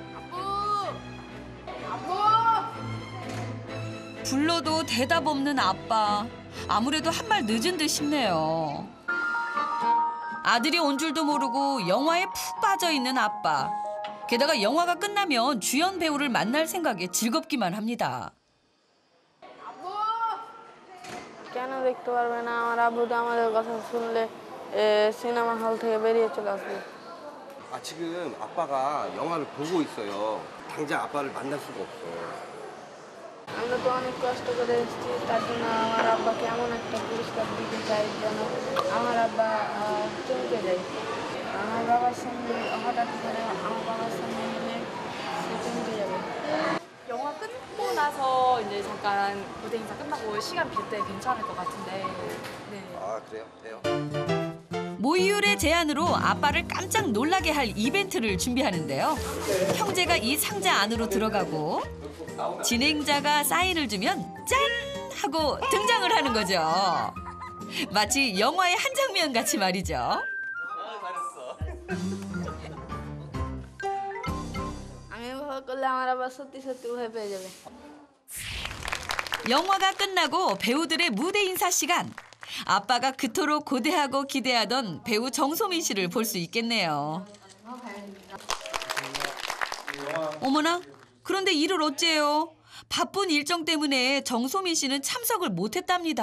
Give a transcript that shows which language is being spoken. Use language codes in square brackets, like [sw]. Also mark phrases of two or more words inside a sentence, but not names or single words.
[ko] 불러도 대답 없는 아빠. 아무래도 한 발 늦은 듯 싶네요. 아들이 온 줄도 모르고 영화에 푹 빠져 있는 아빠. 게다가 영화가 끝나면 주연 배우를 만날 생각에 즐겁기만 합니다. [bn] কেন দেখতে পারবে না আমার আব্বু তো আমাদের কথা শুনলে সিনে마 হল থেকে বেরিয়ে চলে আসবে [ko] 지금 아빠가 영화를 보고 있어요. 당장 아빠를 만날 수가 없어. [bn] আমরা তো অনেক কষ্ট করে এসেছি তার জন্য আমার আব্বাকে এমন একটা পুরস্কার দিতে চাই যেন আমার আব্বা চমকে যায় আমার বাবার সঙ্গে হঠাৎ করে আমার বাবার সঙ্গে মিলে সে চমকে যাবে [ko] 영화 끝고 나서 이제 잠깐 무대 인사 끝나고 시간 빌 때 괜찮을 것 같은데. 네. 그래요? 돼요. 모이율의 제안으로 아빠를 깜짝 놀라게 할 이벤트를 준비하는데요. 형제가 이 상자 안으로 들어가고 진행자가 사인을 주면 짠! 하고 등장을 하는 거죠. 마치 영화의 한 장면 같이 말이죠. [bn] করলে আমার আবার সত্যি সত্যি ভয় পেয়ে যাবে। [ko] 영화가 끝나고 배우들의 무대 인사 시간. 아빠가 그토록 고대하고 기대하던 배우 정소민 씨를 볼 수 있겠네요. 어머나, 그런데 이를 어째요? 바쁜 일정 때문에 정소민 씨는 참석을 못했답니다.